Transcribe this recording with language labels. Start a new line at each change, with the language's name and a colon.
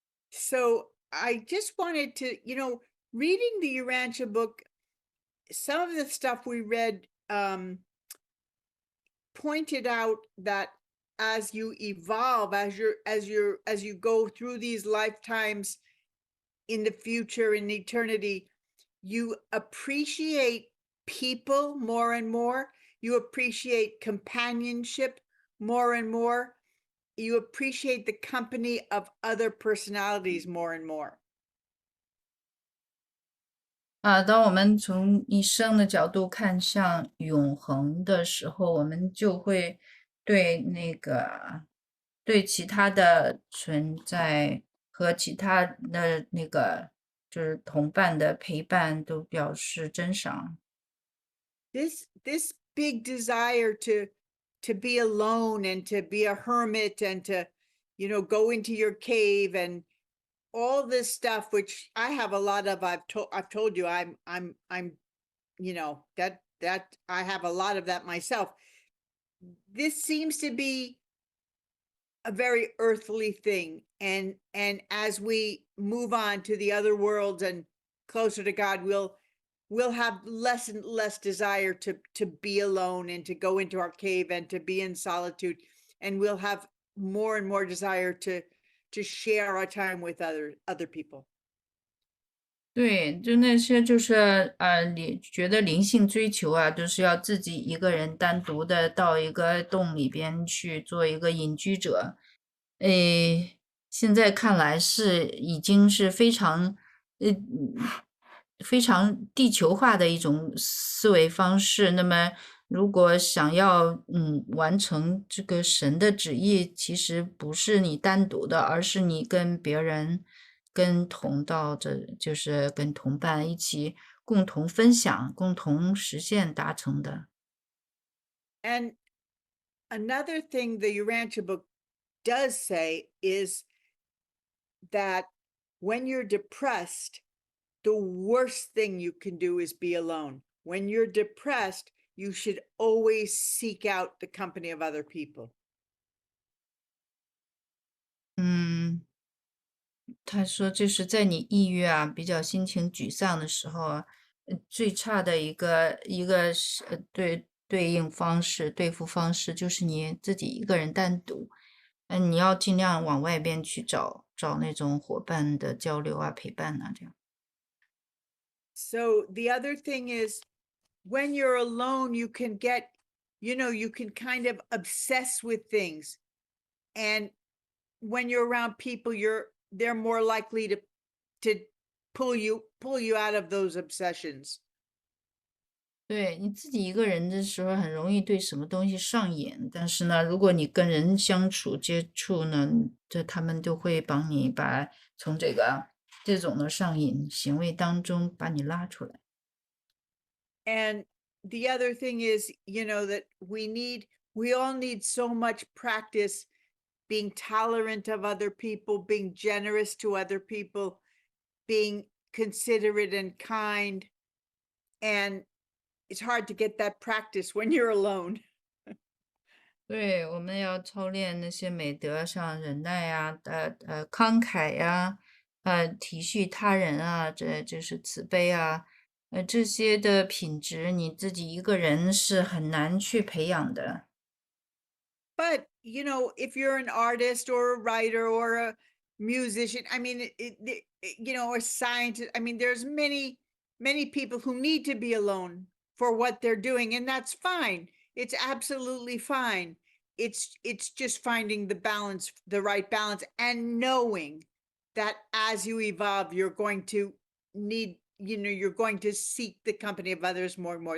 English: So I just wanted to, reading the Urantia book, some of the stuff we read pointed out that as you evolve, as you go through these lifetimes in the future, in eternity, you appreciate people more and more. You appreciate companionship more and more. You appreciate the company of other personalities more and more.
Chinese: 当我们从一生的角度看向永恒的时候，我们就会对对其他的存在和其他的就是同伴的陪伴都表示珍赏。
English: This big desire to be alone and to be a hermit and to, go into your cave and all this stuff, which I have a lot of. I've told you I'm that I have a lot of that myself. this seems to be a very earthly thing, and as we move on to the other worlds and closer to God, we'll have less and less desire to be alone and to go into our cave and to be in solitude, and we'll have more and more desire to share our time with other people.
Chinese: 对，就那些就是觉得灵性追求啊，都是要自己一个人单独的到一个洞里边去做一个隐居者。现在看来已经是呃非常地球化的一种思维方式。那么，如果想要完成这个神的旨意，其实不是你单独的，而是你跟别人、跟同道的，就是跟同伴一起共同分享、共同实现达成的。
English: And another thing the Urantia book does say is that when you're depressed, the worst thing you can do is be alone. When you're depressed, you should always seek out the company of other people. 嗯。
Chinese: 他说，就是在你抑郁啊，比较心情沮丧的时候啊，最差的一个是对应方式、对付方式，就是你自己一个人单独，你要尽量往外边去找那种伙伴的交流啊、陪伴啊，这样。
English: So the other thing is when you're alone, you can get, you can kind of obsess with things. And when you're around people, they're more likely to pull you out of those obsessions.
Chinese: 对，你自己一个人的时候，很容易对什么东西上瘾，但是呢，如果你跟人相处接触呢，他们就会帮你从这种的上瘾行为当中把你拉出来。
English: And the other thing is, that we all need so much practice being tolerant of other people, being generous to other people, being considerate and kind. And it's hard to get that practice when you're alone.
Chinese: 对，我们要操练那些美德，像忍耐呀、慷慨呀、体恤他人啊，这就是慈悲啊，这些的品质，你自己一个人是很难去培养的。
English: But, if you're an artist or a writer or a musician, I mean, a scientist, I mean, there's many people who need to be alone for what they're doing, and that's fine. It's absolutely fine. It's just finding the right balance, and knowing that as you evolve, you're going to you're going to seek the company of others more and more.